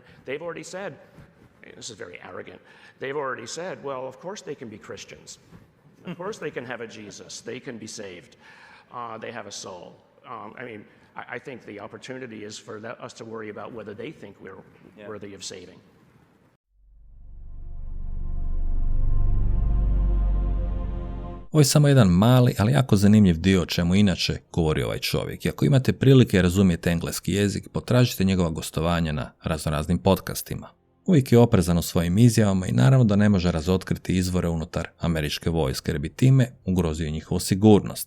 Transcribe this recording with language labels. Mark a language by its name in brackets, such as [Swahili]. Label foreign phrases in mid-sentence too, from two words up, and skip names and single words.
[English] They've already said, this is very arrogant, they've already said, well, of course they can be Christians. Of course they can have a Jesus. They can be saved. They have a soul. I mean, I think the opportunity is for us to worry about whether they think we're worthy of saving. [Croatian] Ovo je samo jedan mali, ali jako zanimljiv dio o čemu inače govori ovaj čovjek. I ako imate prilike razumjeti engleski jezik, potražite njegova gostovanja na raznoraznim podcastima. Uvijek je oprezan u svojim izjavama i naravno da ne može razotkriti izvore unutar američke vojske, jer bi time ugrozio njihovu sigurnost.